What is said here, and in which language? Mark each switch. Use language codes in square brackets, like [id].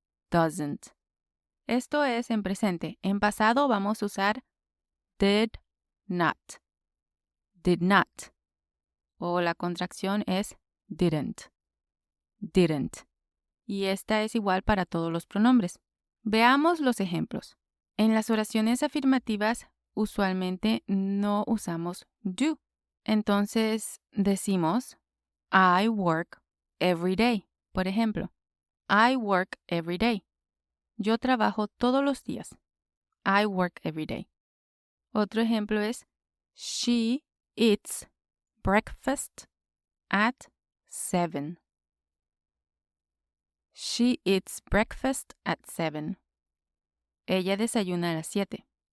[es] Doesn't. Esto es en presente. En pasado vamos a usar did not. Did not. O la contracción es didn't. Didn't. Y esta es igual para todos los pronombres. Veamos los ejemplos. En las oraciones afirmativas usualmente no usamos do. Entonces decimos [en] I work every day. [es] Por ejemplo, [en] I work every day. [es] Yo trabajo todos los días. [en] I work every day. [es] Otro ejemplo es [en] she eats breakfast at 7. She eats breakfast at 7. [es] Ella desayuna a las 7.